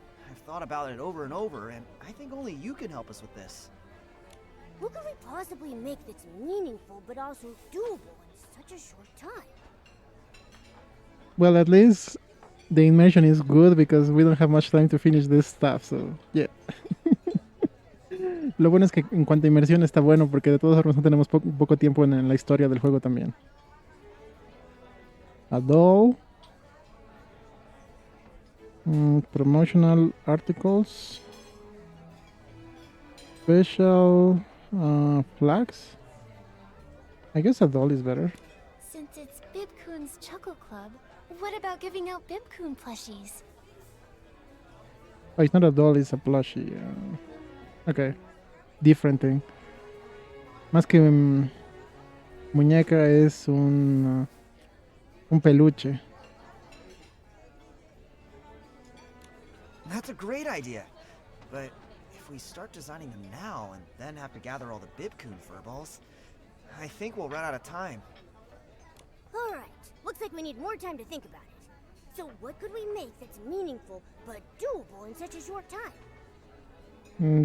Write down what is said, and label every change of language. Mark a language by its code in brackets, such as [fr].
[en] I've thought about it over and over, and I think only you can help us with this. What could we possibly make that's meaningful but also doable in such a short time? Well, at least the immersion is good because we don't have much time to finish this stuff, so yeah. [es] Lo bueno es que en cuanto a inmersión está bueno porque de todas formas no tenemos poco tiempo en la historia del juego también. [en] A doll. Promotional articles. Special flags. I guess a doll is better. Since it's Bibcoon's Chuckle Club, what about giving out Bibcoon plushies? Oh, it's not a doll, it's a plushie. Okay. Different thing. [es] Más que muñeca es un peluche. [en] That's a great idea. But if we start designing them now and then have to gather all the Bibcoon furballs, I think we'll run out of time. Alright, looks like we need more time to think about it. So what could we make that's meaningful but doable in such a short time?